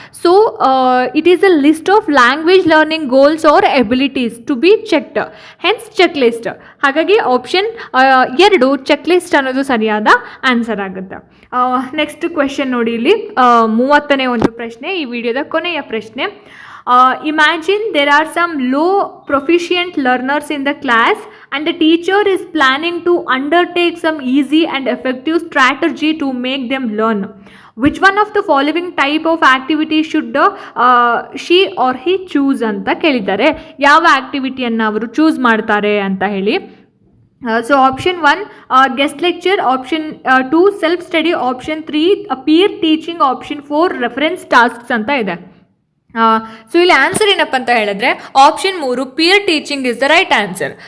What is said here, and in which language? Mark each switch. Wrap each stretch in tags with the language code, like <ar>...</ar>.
<en>So it is a list of language learning goals are abilities to be checked, hence check list.</en> <kn>ಹಾಗಾಗಿ option 2 check list ಅನ್ನೋದು ಸರಿಯಾದ answer ಆಗುತ್ತೆ. Next question ನೋಡಿ, ಇಲ್ಲಿ 30ನೇ ಒಂದು ಪ್ರಶ್ನೆ, ಈ ವಿಡಿಯೋದ ಕೊನೆಯ ಪ್ರಶ್ನೆ.</kn> <en>Imagine there are some low proficient learners in the class and the teacher is planning to undertake some easy and effective strategy to make them learn. Which one of the following type of activity should she or he choose</en> <kn>ಅಂತ ಕೇಳಿದ್ದಾರೆ. ಯಾವ ಆಕ್ಟಿವಿಟಿಯನ್ನು ಅವರು choose ಮಾಡ್ತಾರೆ ಅಂತ ಹೇಳಿ. So option 1 guest lecture, option 2 self study, option 3 peer teaching, option 4 reference tasks ಅಂತ ಇದೆ. So ಇಲ್ಲಿ ಆನ್ಸರ್ ಏನಪ್ಪ ಅಂತ ಹೇಳಿದ್ರೆ option 3</kn> <en>Peer teaching is the right answer.</en>